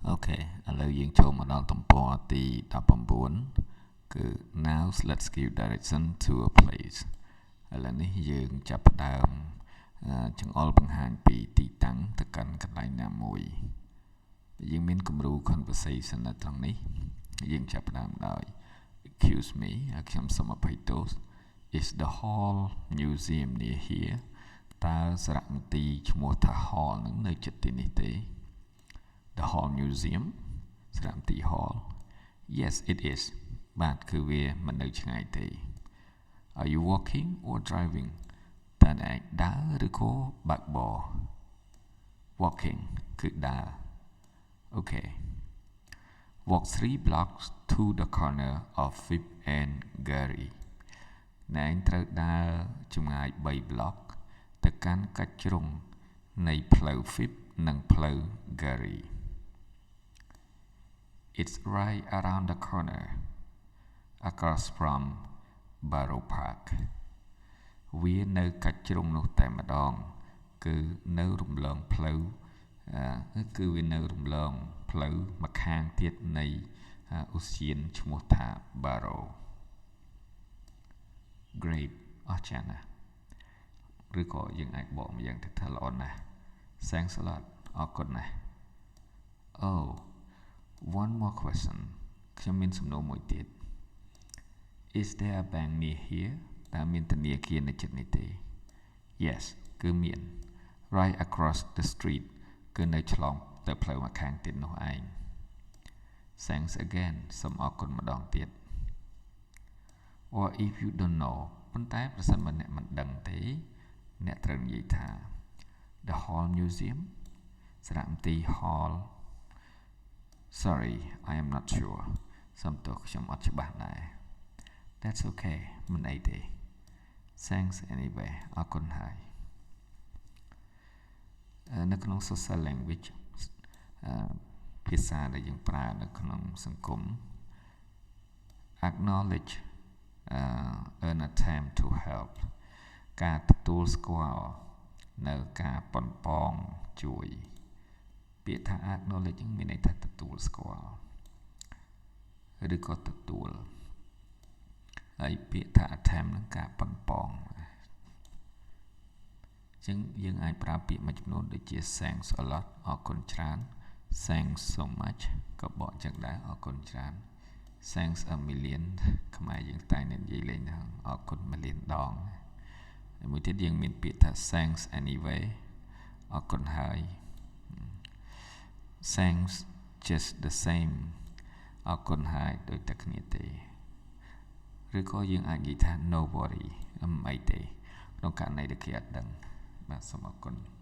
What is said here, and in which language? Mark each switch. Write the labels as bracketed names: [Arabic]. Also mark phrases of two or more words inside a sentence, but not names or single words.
[Khmer] Okay, ឥឡូវយើងចូលមកដល់ទំព័រទី19គឺ [English] now let's give direction to a place [Khmer] ឥឡូវនេះយើងចាប់ផ្ដើមចង្អុលបង្ហាញពីទីតាំងទៅកាន់កន្លែង ណាមួយយើងមានគំរូ conversation នៅត្រង់នេះយើងចាប់ផ្ដើមដោយ [English] excuse me [Khmer] ខ្ញុំសូមអភ័យទោស [English] is the hall museum near here [Khmer] តើសារមន្ទីរឈ្មោះថា hall នឹងនៅជិតទីនេះទេ The Hall Museum សារមន្ទីរ Hall [English] Yes it is [Khmer] បាទគឺវាមិននៅឆ្ងាយទេ [English] Are you walking or driving [Khmer] តើអ្នកដើរឬក៏បើកបរ Walking គឺដើរ [English] Okay Walk 3 blocks to the corner of Fifth and Gary [Khmer] អ្នកត្រូវដើរចម្ងាយ3 block ទៅកាន់កាច់ជ្រុងនៃផ្លូវ Fifth និងផ្លូវ Gary [English] It's right around the corner across from Barrow Park [Khmer] វានៅកាច់ជ្រុងនោះតែម្ដងគឺនៅរំលងផ្លូវគឺវានៅរំលងផ្លូវម្ខាងទៀតនៃឧទ្យានឈ្មោះថា Barrow Great អស្ចារ្យណាស់ឬក៏យើងអាចបកមកយ៉ាងទៅថាល្អណាស់ [English] Thanks a lot [Khmer] អរគុណណាស់ [English] Oh One more question [Khmer] ខ្ញុំមានសំណួរមួយទៀត [English] Is there a bank near here [Khmer] តើមានធនាគារនៅជិតនេះទេ Yes គឺមាន [English] Right across the street [Khmer] គឺនៅឆ្លងទៅផ្លូវម្ខាងទៀតនោះឯង [English] Thanks again [Khmer] សូមអរគុណម្ដងទៀត [English] Or if you don't know [Khmer] ប៉ុន្តែប្រសិនបើអ្នកមិនដឹងទេអ្នកត្រូវនិយាយថា The Hall Museum សារមន្ទីរ Hall [English] Sorry, I am not sure. [Khmer] សូមទោសខ្ញុំអត់ច្បាស់ដែរ [English] That's okay [Khmer] មិនអីទេ [English] Thanks anyway [Khmer] អរគុណហើយ នៅក្នុង [English] social language [Khmer] ភាសាដែលយើងប្រើនៅក្នុងសង្គម [English] acknowledge an attempt to help [Khmer] ការទទួលស្គាល់នៅការប៉ុនប៉ងជួយពាក្យថា acknowledge មានន័យថាទទួលស្គាល់ឬក៏ទទួលហើយពាក្យថា attempt នឹងការប៉ុនប៉ង អញ្ចឹងយើងអាចប្រើពាក្យមួយចំនួនដូចជា [English] thanks a lot [Khmer] អរគុណច្រើន [English] thanks so much [Khmer] ក៏បកអញ្ចឹងដែរអរគុណច្រើន [English] thanks a million [Khmer] ខ្មែរយើងតែនិយាយលេងថាអរគុណ million ដងហើយមួយទៀតយើងមានពាក្យថា [English] thanks anyway [Khmer] អរគុណហើយ [English] Thanks just the same [Khmer] អរគុណហើយដូចតែគ្នាទេឬក៏យើងអាចនិយាយថា [English] no worry [Khmer] អីទេក្នុងករណីដែលគេអត់ដឹងបាទសូមអរគុណ